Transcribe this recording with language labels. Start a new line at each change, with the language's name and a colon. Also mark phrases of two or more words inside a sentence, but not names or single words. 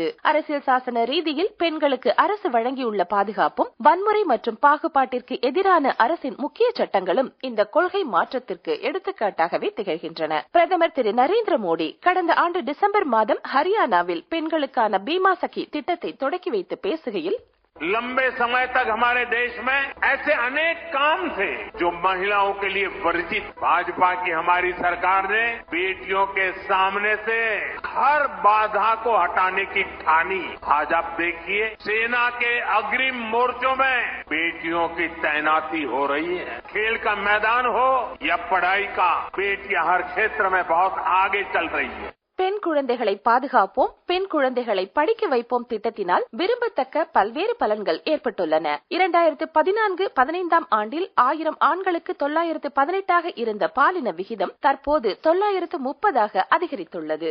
Tamil: அரசியல் சாசன ரீதியில் பெண்களுக்கு அரசு வழங்கியுள்ள பாதுகாப்பும், வன்முறை மற்றும் பாகுபாட்டிற்கு எதிரான அரசின் முக்கிய சட்டங்களும் இந்த கொள்கை மாற்றத்திற்கு எடுத்துக்காட்டாகவே திகழ்கின்றன. பிரதமர் திரு நரேந்திர மோடி கடந்த ஆண்டு டிசம்பர் மாதம் ஹரியானாவில் பெண்களுக்கான பீமா சகி திட்டத்தை தொடக்கி வைத்து பேசுகையில்,
Hindi: लंबे समय तक हमारे देश में ऐसे अनेक काम थे जो महिलाओं के लिए वर्जित। भाजपा की हमारी सरकार ने बेटियों के सामने से हर बाधा को हटाने की ठानी। आज आप देखिए, सेना के अग्रिम मोर्चों में बेटियों की तैनाती हो रही है। खेल का मैदान हो या पढ़ाई का, बेटियां हर क्षेत्र में बहुत आगे चल रही है.
Tamil: பெண் குழந்தைகளை பாதுகாப்போம், பெண் குழந்தைகளை படிக்க வைப்போம் திட்டத்தினால் விரும்பத்தக்க பல்வேறு பலன்கள் ஏற்பட்டுள்ளன. 2014-15 ஆண்டில் 1000 ஆண்களுக்கு 918 இருந்த பாலின விகிதம் தற்போது 930 அதிகரித்துள்ளது.